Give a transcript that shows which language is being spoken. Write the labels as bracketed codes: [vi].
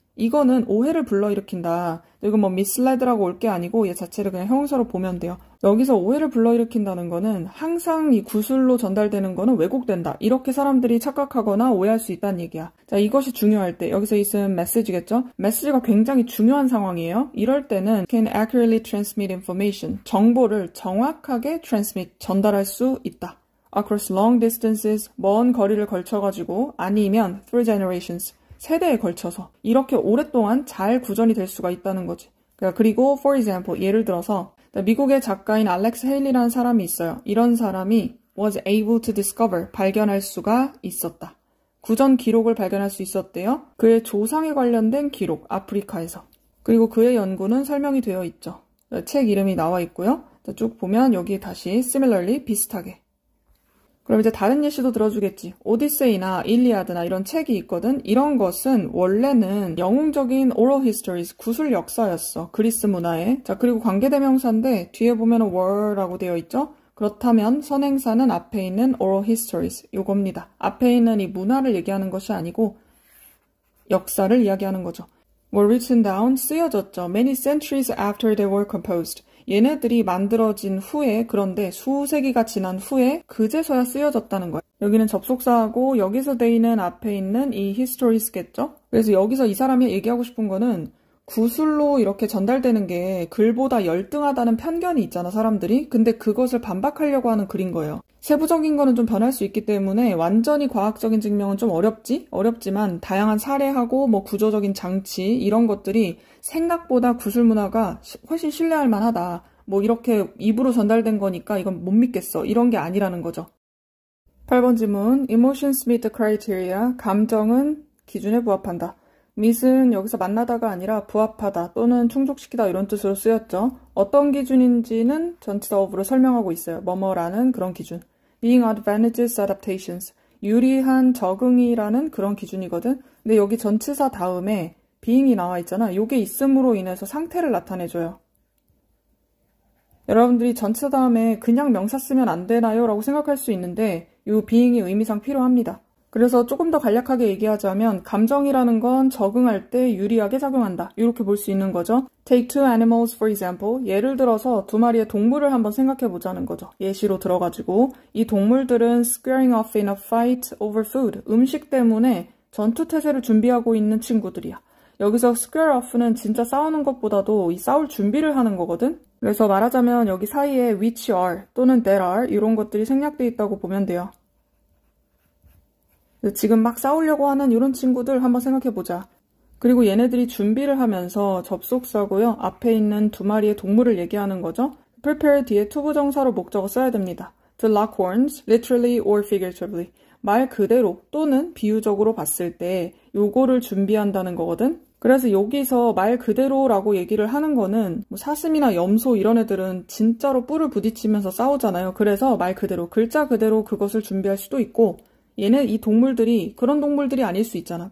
[ko] 이거는 오해를 불러일으킨다. 이건 뭐 misled라고 올 게 아니고 얘 자체를 그냥 형용사로 보면 돼요. 여기서 오해를 불러일으킨다는 거는 항상 이 구술로 전달되는 거는 왜곡된다. 이렇게 사람들이 착각하거나 오해할 수 있다는 얘기야. 자, 이것이 중요할 때 여기서 이 쓴 메시지겠죠? 메시지가 굉장히 중요한 상황이에요. 이럴 때는 [en] can accurately transmit information. [ko] 정보를 정확하게 transmit, 전달할 수 있다. [en] across long distances, [ko] 먼 거리를 걸쳐가지고 아니면 [en] through generations. [ko] 세대에 걸쳐서 이렇게 오랫동안 잘 구전이 될 수가 있다는 거지. 그리고 [en] for example, [ko] 예를 들어서 미국의 작가인 알렉스 헤일리라는 사람이 있어요. 이런 사람이 [en] was able to discover, [ko] 발견할 수가 있었다. 구전 기록을 발견할 수 있었대요. 그의 조상에 관련된 기록, 아프리카에서. 그리고 그의 연구는 설명이 되어 있죠. 책 이름이 나와 있고요. 쭉 보면 여기 다시 [en] similarly, [ko] 비슷하게. 그럼 이제 다른 예시도 들어주겠지. 오디세이나 일리아드나 이런 책이 있거든. 이런 것은 원래는 영웅적인 [en] oral histories, [ko] 구술 역사였어. 그리스 문화에. 자, 그리고 관계대명사인데 뒤에 보면 were라고 되어 있죠. 그렇다면 선행사는 앞에 있는 oral histories, 요겁니다. 앞에 있는 이 문화를 얘기하는 것이 아니고 역사를 이야기하는 거죠. [en] were written down, [ko] 쓰여졌죠. [en] Many centuries after they were composed. [ko] 얘네들이 만들어진 후에, 그런데 수세기가 지난 후에 그제서야 쓰여졌다는 거예요. 여기는 접속사하고 여기서 데이는 앞에 있는 이 histories겠죠? 그래서 여기서 이 사람이 얘기하고 싶은 거는 구술로 이렇게 전달되는 게 글보다 열등하다는 편견이 있잖아, 사람들이. 근데 그것을 반박하려고 하는 글인 거예요. 세부적인 거는 좀 변할 수 있기 때문에 완전히 과학적인 증명은 좀 어렵지만 다양한 사례하고 뭐 구조적인 장치 이런 것들이 생각보다 구술 문화가 훨씬 신뢰할 만하다. 뭐 이렇게 입으로 전달된 거니까 이건 못 믿겠어. 이런 게 아니라는 거죠. 8번 질문. [en] Emotions meet the criteria. [ko] 감정은 기준에 부합한다. meet은 여기서 만나다가 아니라 부합하다 또는 충족시키다 이런 뜻으로 쓰였죠. 어떤 기준인지는 전치사 of로 설명하고 있어요. 뭐뭐라는 그런 기준. [en] being advantageous adaptations. [ko] 유리한 적응이라는 그런 기준이거든. 근데 여기 전치사 다음에 being이 나와 있잖아. 요게 있음으로 인해서 상태를 나타내줘요. 여러분들이 전치사 다음에 그냥 명사 쓰면 안 되나요? 라고 생각할 수 있는데 요 being이 의미상 필요합니다. 그래서 조금 더 간략하게 얘기하자면 감정이라는 건 적응할 때 유리하게 작용한다. 이렇게 볼 수 있는 거죠. [en] Take two animals for example. [ko] 예를 들어서 두 마리의 동물을 한번 생각해 보자는 거죠. 예시로 들어가지고 이 동물들은 [en] squaring off in a fight over food. [ko] 음식 때문에 전투태세를 준비하고 있는 친구들이야. 여기서 square off는 진짜 싸우는 것보다도 이 싸울 준비를 하는 거거든. 그래서 말하자면 여기 사이에 which are 또는 that are 이런 것들이 생략되어 있다고 보면 돼요. 지금 막 싸우려고 하는 이런 친구들 한번 생각해보자. 그리고 얘네들이 준비를 하면서 접속사고요. 앞에 있는 두 마리의 동물을 얘기하는 거죠. prepare 뒤에 투부정사로 목적어 써야 됩니다. [en] To lock horns, literally or figuratively. [ko] 말 그대로 또는 비유적으로 봤을 때 요거를 준비한다는 거거든. 그래서 여기서 말 그대로라고 얘기를 하는 거는 뭐 사슴이나 염소 이런 애들은 진짜로 뿔을 부딪히면서 싸우잖아요. 그래서 말 그대로, 글자 그대로 그것을 준비할 수도 있고 얘는 이 동물들이 그런 동물들이 아닐 수 있잖아.